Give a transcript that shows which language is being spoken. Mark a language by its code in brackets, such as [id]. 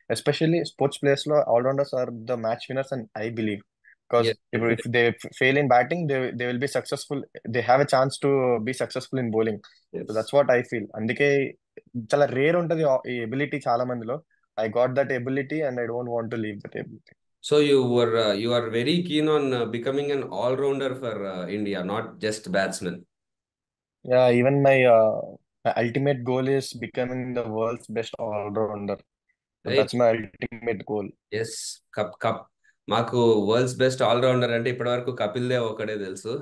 [en] Especially sports players లో all rounders are the match winners and I believe. Because yes ఇప్పుడు if they fail in batting, they will be successful, they have a chance to be successful in bowling. So yes. That's what I feel. [te] అందుకే చాలా rare ఉంటది ఈ ability చాలా మందిలో. [en] I got that ability and I don't want to leave that ability. So you are very keen on becoming an all-rounder for India, not just batsman. Yeah, even my ultimate goal is becoming the world's best all-rounder. So Right? that's my ultimate goal. Yes. [te] Cup మాకు world's best allrounder అంటే ఇప్పటి వరకు కపిల్ దేవ్ ఒకడే తెలుసు.